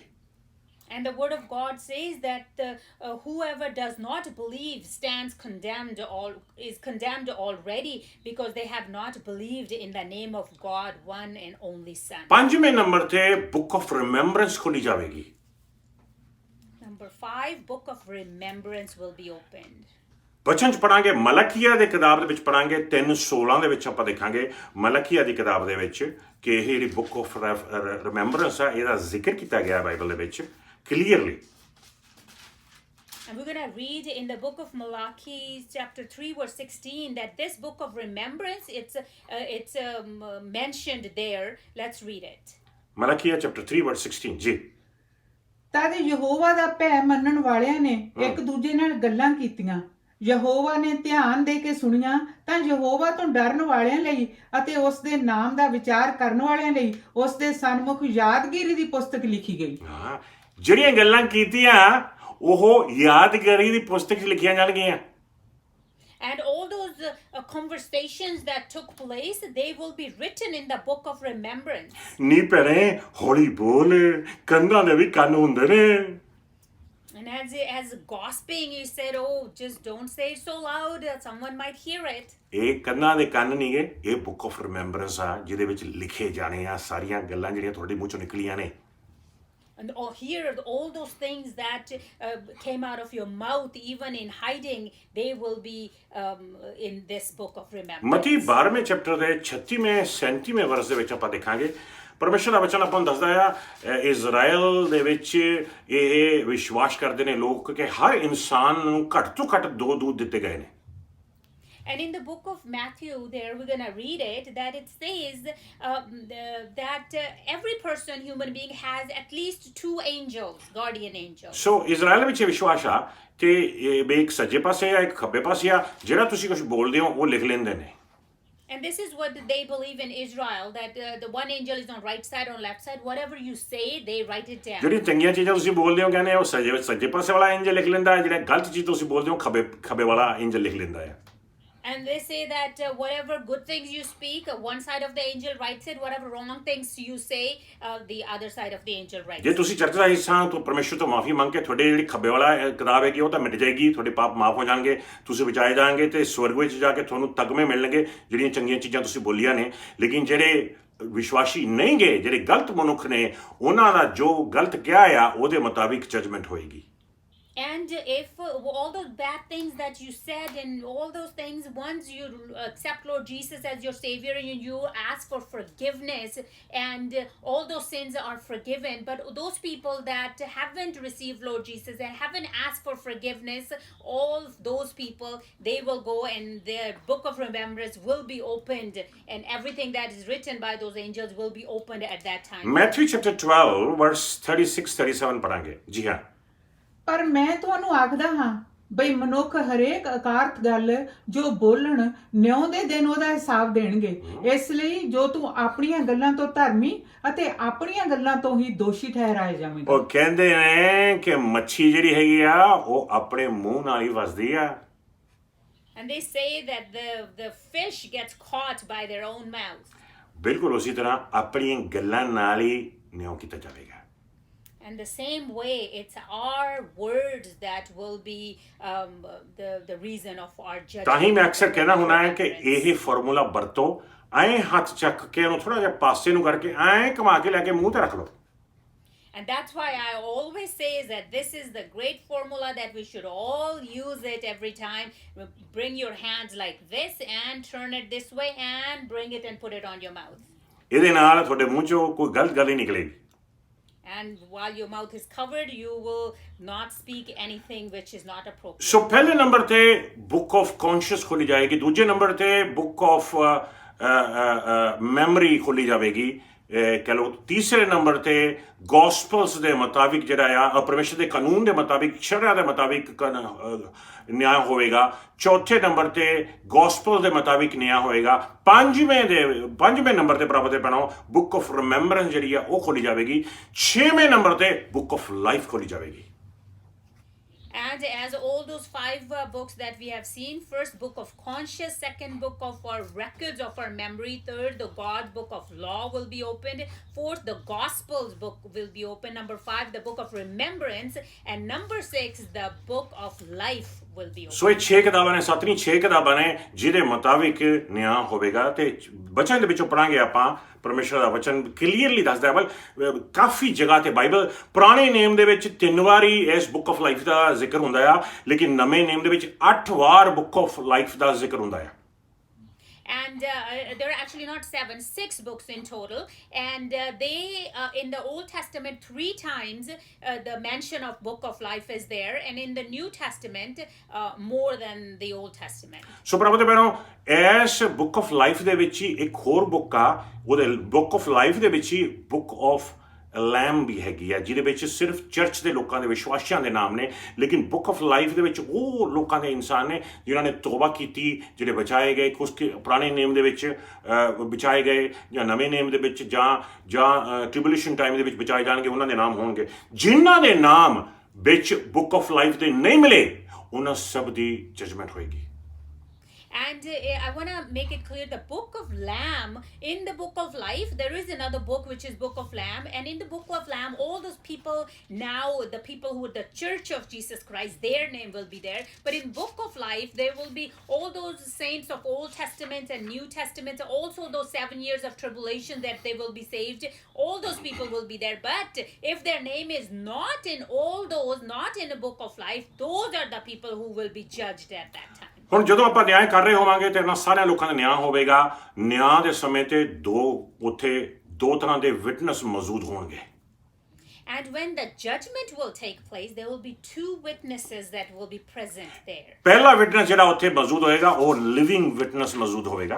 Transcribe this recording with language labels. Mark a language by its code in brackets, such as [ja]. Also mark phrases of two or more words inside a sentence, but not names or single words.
[en] And the word of God says that whoever does not believe is condemned already because they have not believed in the name of God, one and only Son. [pa] ਪੰਜਵੇਂ ਨੰਬਰ ਤੇ [en] book of remembrance [pa] ਖੋਲੀ ਜਾਵੇਗੀ [en] Number 5, book of remembrance will be opened. [pa] ਬਚਨ ਚ ਪੜਾਂਗੇ ਮਲਕੀਆ ਦੇ ਕਿਤਾਬ ਦੇ ਵਿੱਚ ਪੜਾਂਗੇ 3:16 ਦੇ ਵਿੱਚ ਆਪਾਂ ਦੇਖਾਂਗੇ ਮਲਕੀਆ ਦੀ ਕਿਤਾਬ ਦੇ ਵਿੱਚ ਕਿ ਇਹ ਜਿਹੜੀ [en] book of remembrance [pa] ਆ ਇਹਦਾ ਜ਼ਿਕਰ ਕੀਤਾ ਗਿਆ ਬਾਈਬਲ ਦੇ ਵਿੱਚ clearly. [en] And we're going to read in the book of Malachi chapter 3 verse 16 that this book of remembrance it's mentioned there. Let's read it. Malachi chapter 3 verse 16 ਜੀ [pa] ਤਦ ਯਹੋਵਾ ਦਾ ਭੈ ਮੰਨਣ ਵਾਲਿਆਂ ਨੇ ਇੱਕ ਦੂਜੇ ਨਾਲ ਗੱਲਾਂ ਕੀਤੀਆਂ। ਯਹੋਵਾ ਨੇ ਧਿਆਨ ਦੇ ਕੇ ਸੁਣੀਆਂ ਤਾਂ ਯਹੋਵਾ ਤੋਂ ਡਰਨ ਵਾਲਿਆਂ ਲਈ ਅਤੇ ਉਸ ਦੇ ਨਾਮ ਦਾ ਵਿਚਾਰ ਕਰਨ ਵਾਲਿਆਂ ਲਈ ਉਸ ਦੇ ਸਨਮੁਖ ਯਾਦਗਾਰੀ ਦੀ ਪੁਸਤਕ ਲਿਖੀ ਗਈ। ਹਾਂ, ਜਿਹੜੀਆਂ ਗੱਲਾਂ ਕੀਤੀਆਂ ਉਹ ਯਾਦਗਾਰੀ ਦੀ ਪੁਸਤਕ 'ਚ ਲਿਖੀਆਂ ਜਾਣਗੀਆਂ। [en] And all those conversations that took place, they will be written in the book of remembrance. [pa] ਨੀ ਭੈਣੇ ਹੌਲੀ ਬੋਲ, ਕੰਨਾਂ ਦੇ ਵੀ ਕੰਨ ਹੁੰਦੇ ਨੇ। [en] And as gossiping, he said, "Oh, just don't say it so loud; someone might hear it." [pa] ਇਹ ਕੰਨਾਂ ਦੇ ਕੰਨ ਨਹੀਂ ਗੇ, ਇਹ [en] book of remembrance [pa] ਆ ਜਿਹਦੇ ਵਿੱਚ ਲਿਖੇ ਜਾਣੇ ਆ ਸਾਰੀਆਂ ਗੱਲਾਂ ਜਿਹੜੀਆਂ ਤੁਹਾਡੇ ਮੂੰਹ ਚੋਂ ਨਿਕਲੀਆਂ ਨੇ। [en] And here, all those things that came out of your mouth, even in hiding, they will be in this book of remembrance. [pa] ਮਤੀ 12ਵੇਂ ਚੈਪਟਰ ਦੇ 36ਵੇਂ 37ਵੇਂ ਵਰਸ ਦੇ ਵਿੱਚ ਆਪਾਂ ਦੇਖਾਂਗੇ ਪਰਮੇਸ਼ਰ ਦਾ ਵਚਨ ਆਪਾਂ ਨੂੰ ਦੱਸਦਾ ਆ ਇਜ਼ਰਾਈਲ ਦੇ ਵਿੱਚ ਇਹ ਵਿਸ਼ਵਾਸ ਕਰਦੇ ਨੇ ਲੋਕ ਕਿ ਹਰ ਇਨਸਾਨ ਨੂੰ ਘੱਟ ਤੋਂ ਘੱਟ 2 ਦੂਤ ਦਿੱਤੇ ਗਏ ਨੇ। [en] And in the book of Matthew, there we're going to read it, that it says that every person, human being, has at least 2 angels, guardian angels. [pa] ਸੋ ਇਜ਼ਰਾਈਲ ਵਿੱਚ ਇਹ ਵਿਸ਼ਵਾਸ ਆ ਕਿ ਇਹ ਇੱਕ ਸੱਜੇ ਪਾਸੇ ਆ ਇੱਕ ਖੱਬੇ ਪਾਸੇ ਆ, ਜਿਹੜਾ ਤੁਸੀਂ ਕੁਝ ਬੋਲਦੇ ਹੋ ਉਹ ਲਿਖ ਲੈਂਦੇ ਨੇ। [en] And this is what they believe in Israel, that the one angel is on right side, on left side. Whatever you say, they write it down. [pa] ਜਿਹੜੀ ਚੰਗੀਆਂ ਚੀਜ਼ਾਂ ਤੁਸੀਂ ਬੋਲਦੇ ਹੋ ਕਹਿੰਦੇ ਉਹ ਸੱਜੇ ਪਾਸੇ ਵਾਲਾ ਇੰਜਲ ਲਿਖ ਲੈਂਦਾ ਹੈ, ਜਿਹੜਾ ਗਲਤ ਚੀਜ਼ ਤੁਸੀਂ ਬੋਲਦੇ ਹੋ ਖੱਬੇ ਵਾਲਾ ਇੰਜਲ ਲਿਖ ਲੈਂਦਾ ਹੈ। [en] And they say that whatever good things you speak, one side of the angel writes it. Whatever wrong things you say, the other side of the angel writes [pa] ਜੇ [en] it. [pa] ਤੁਸੀਂ ਚਰਚ ਦਾ ਹਿੱਸਾ ਹੋ ਤਾਂ ਪਰਮੇਸ਼ਰ ਤੋਂ ਮਾਫੀ ਮੰਗ ਕੇ ਤੁਹਾਡੇ ਜਿਹੜੀ ਖੱਬੇ ਵਾਲਾ ਕਿਤਾਬ ਹੈਗੀ ਉਹ ਤਾਂ ਮਿਟ ਜਾਏਗੀ, ਤੁਹਾਡੇ ਪਾਪ ਮਾਫ ਹੋ ਜਾਣਗੇ, ਤੁਸੀਂ ਬਚਾਏ ਜਾਣਗੇ ਤੇ ਸਵਰਗ ਵਿੱਚ ਜਾ ਕੇ ਤੁਹਾਨੂੰ ਤਗਮੇ ਮਿਲਣਗੇ ਜਿਹੜੀਆਂ ਚੰਗੀਆਂ ਚੀਜ਼ਾਂ ਤੁਸੀਂ ਬੋਲੀਆਂ ਨੇ। ਲੇਕਿਨ ਜਿਹੜੇ ਵਿਸ਼ਵਾਸੀ ਨਹੀਂ ਗਏ, ਜਿਹੜੇ ਗਲਤ ਮਨੁੱਖ ਨੇ, ਉਹਨਾਂ ਦਾ ਜੋ ਗਲਤ ਕਿਹਾ ਆ ਉਹਦੇ ਮੁਤਾਬਿਕ ਜਜਮੈਂਟ ਹੋਏਗੀ। [en] And if all those bad things that you said and all those things, once you accept Lord Jesus as your Savior and you ask for forgiveness, and all those sins are forgiven, but those people that haven't received Lord Jesus and haven't asked for forgiveness, all those people, they will go and their book of remembrance will be opened, and everything that is written by those angels will be opened at that time. Matthew chapter 12 verse 36-37 [pa] ਪੜਾਂਗੇ। ਜੀ ਹਾਂ, ਪਰ ਮੈਂ ਤੁਹਾਨੂੰ ਆਖਦਾ ਹਾਂ ਬਈ ਮਨੁੱਖ ਹਰੇਕ ਅਕਾਰਤ ਗੱਲ ਜੋ ਬੋਲਣ ਨਿਉ ਦੇ ਦਿਨ ਉਹਦਾ ਹਿਸਾਬ ਦੇਣਗੇ। ਇਸ ਲਈ ਜੋ ਤੂੰ ਆਪਣੀਆਂ ਗੱਲਾਂ ਤੋਂ ਧਰਮੀ ਅਤੇ ਆਪਣੀਆਂ ਗੱਲਾਂ ਤੋਂ ਹੀ ਦੋਸ਼ੀ ਠਹਿਰਾਏ ਜਾਵੇਂਗਾ। ਉਹ ਕਹਿੰਦੇ ਨੇ ਕਿ ਮੱਛੀ ਜਿਹੜੀ ਹੈਗੀ ਆ ਉਹ ਆਪਣੇ ਮੂੰਹ ਨਾਲ ਹੀ ਵਸਦੀ ਆ। [en] And they say that the fish gets caught by their own mouth. [pa] ਬਿਲਕੁਲ ਉਸੇ ਤਰ੍ਹਾਂ ਆਪਣੀਆਂ ਗੱਲਾਂ ਨਾਲ ਹੀ ਨਿਉ ਕੀਤਾ ਜਾਵੇਗਾ। [en] And the same way, it's our words that will be the reason of our judgment. [pa] ਤਾਂ ਹੀ ਮੈਂ ਅਕਸਰ ਕਹਿਣਾ ਹੁੰਦਾ ਹੈ ਕਿ ਇਹ ਫਾਰਮੂਲਾ ਵਰਤੋ, ਐਂ ਹੱਥ ਚੱਕ ਕੇ ਉਹਨੂੰ ਥੋੜਾ ਜਿਹਾ ਪਾਸੇ ਨੂੰ ਕਰਕੇ ਐਂ ਘੁਮਾ ਕੇ ਲੈ ਕੇ ਮੂੰਹ ਤੇ ਰੱਖ ਲਓ। [en] And that's why I always say is that this is the great formula that we should all use it every time. Bring your hands like this and turn it this way and bring it and put it on your mouth. [pa] ਇਹਦੇ ਨਾਲ ਤੁਹਾਡੇ ਮੂੰਹ ਚੋਂ ਕੋਈ ਗਲਤ ਗੱਲ ਹੀ ਨਿਕਲੇਗੀ। [en] And while your mouth is covered, you will not speak anything which is not appropriate. [pa] ਸੋ ਪਹਿਲੇ ਨੰਬਰ ਤੇ [en] book of conscience [pa] ਖੋਲੀ ਜਾਏਗੀ, ਦੂਜੇ ਨੰਬਰ ਤੇ [en] book of memory [pa] ਖੋਲੀ ਜਾਵੇਗੀ, ਕਹ ਲਓ ਤੀਸਰੇ ਨੰਬਰ ਤੇ ਗੋਸਪਲਸ ਦੇ ਮੁਤਾਬਿਕ ਜਿਹੜਾ ਆ ਪਰਮੇਸ਼ਰ ਦੇ ਕਾਨੂੰਨ ਦੇ ਮੁਤਾਬਿਕ, ਸ਼ਰੀਅਤ ਦੇ ਮੁਤਾਬਿਕ ਨਿਆਂ ਹੋਵੇਗਾ। ਚੌਥੇ ਨੰਬਰ ਤੇ ਗੋਸਪਲ ਦੇ ਮੁਤਾਬਿਕ ਨਿਆਂ ਹੋਏਗਾ। ਪੰਜਵੇਂ ਨੰਬਰ ਤੇ ਪ੍ਰਾਪਤ ਤੇ ਪੈਣਾ [en] book of remembrance [pa] ਜਿਹੜੀ ਆ ਉਹ ਖੋਲੀ ਜਾਵੇਗੀ। 6ਵੇਂ ਨੰਬਰ ਤੇ [en] book of life [pa] ਖੋਲੀ ਜਾਵੇਗੀ। [en] And as all those 5 books that we have seen, first book of conscience, second book of our records of our memory, third the God book of law will be opened, fourth the Gospels book will be opened, number 5 the book of remembrance, and number 6 the book of life will be opened. [pa] ਸੋ ਇਹ 6 ਕਿਤਾਬਾਂ ਨੇ, 7ਵੀਂ 6 ਕਿਤਾਬਾਂ ਨੇ ਜਿਹਦੇ ਮੁਤਾਬਿਕ ਨਿਆਂ ਹੋਵੇਗਾ। ਤੇ ਵਚਨ ਦੇ ਵਿੱਚੋਂ ਪੜਾਂਗੇ ਆਪਾਂ, ਪਰਮੇਸ਼ਰ ਦਾ ਵਚਨ ਕਲੀਅਰਲੀ ਦੱਸਦਾ ਹੈ। ਕਾਫੀ ਜਗ੍ਹਾ ਤੇ ਬਾਈਬਲ ਪੁਰਾਣੇ ਨੇਮ ਦੇ ਵਿੱਚ 3 ਵਾਰੀ ਇਸ [en] book of life [pa] ਦਾ ਜ਼ਿਕਰ ਹੁੰਦਾ ਆ, ਲੇਕਿਨ ਨਵੇਂ ਨੇਮ ਦੇ ਵਿੱਚ 8 ਵਾਰ [en] book of life [pa] ਦਾ ਜ਼ਿਕਰ ਹੁੰਦਾ ਆ। [en] And there are actually not 7, 6 books in total. And they, in the Old Testament, 3 times the mention of book of life is there. And in the New Testament, more than the Old Testament. [pa] ਸੋ ਪ੍ਰਭੂ ਦੇ ਭੈਣੋ, ਇਸ [en] book of life [pa] ਦੇ ਵਿੱਚ ਹੀ ਇੱਕ ਹੋਰ ਬੁੱਕ ਆ, ਉਹਦੇ [en] book of life [pa] ਦੇ ਵਿੱਚ ਹੀ [en] book of Lamb [pa] ਵੀ ਹੈਗੀ ਆ, ਜਿਹਦੇ ਵਿੱਚ ਸਿਰਫ ਚਰਚ ਦੇ ਲੋਕਾਂ ਦੇ ਵਿਸ਼ਵਾਸੀਆਂ ਦੇ ਨਾਮ ਨੇ, ਲੇਕਿਨ [en] book of life [pa] ਦੇ ਵਿੱਚ ਉਹ ਲੋਕਾਂ ਦੇ ਇਨਸਾਨ ਨੇ ਜਿਨ੍ਹਾਂ ਨੇ ਤੋਬਾ ਕੀਤੀ, ਜਿਹੜੇ ਬਚਾਏ ਗਏ, ਕੁਝ ਪੁਰਾਣੇ ਨੇਮ ਦੇ ਵਿੱਚ ਬਚਾਏ ਗਏ ਜਾਂ ਨਵੇਂ ਨੇਮ ਦੇ ਵਿੱਚ ਜਾਂ [en] tribulation time [pa] ਦੇ ਵਿੱਚ ਬਚਾਏ ਜਾਣਗੇ, ਉਹਨਾਂ ਦੇ ਨਾਮ ਹੋਣਗੇ। ਜਿਨ੍ਹਾਂ ਦੇ ਨਾਮ ਵਿੱਚ [en] book of life [pa] ਦੇ ਨਹੀਂ ਮਿਲੇ, ਉਹਨਾਂ ਸਭ ਦੀ ਜਜਮੈਂਟ ਹੋਏਗੀ। [en] And I want to make it clear, the book of Lamb, in the book of life, there is another book which is book of Lamb. And in the book of Lamb, all those people now, the people who are the church of Jesus Christ, their name will be there. But in book of life, there will be all those saints of Old Testament and New Testament, also those 7 years of tribulation that they will be saved. All those people will be there. But if their name is not in all those, not in the book of life, those are the people who will be judged at that time. [pa] ਹੁਣ ਜਦੋਂ ਆਪਾਂ ਨਿਆਂ ਕਰ ਰਹੇ ਹੋਵਾਂਗੇ ਤੇ ਇਹਨਾਂ ਸਾਰਿਆਂ ਲੋਕਾਂ ਦਾ ਨਿਆਂ ਹੋਵੇਗਾ। ਨਿਆਂ ਦੇ ਸਮੇਂ ਤੇ ਉੱਥੇ ਦੋ ਤਰ੍ਹਾਂ ਦੇ ਵਿਟਨੈਸ ਮੌਜੂਦ ਹੋਣਗੇ। [en] And when the judgment will take place, there will be two witnesses that will be present there. [pa] ਪਹਿਲਾ ਵਿਟਨੈਸ ਜਿਹੜਾ ਉੱਥੇ ਮੌਜੂਦ ਹੋਏਗਾ ਉਹ [en] living witness [pa] ਮੌਜੂਦ ਹੋਵੇਗਾ।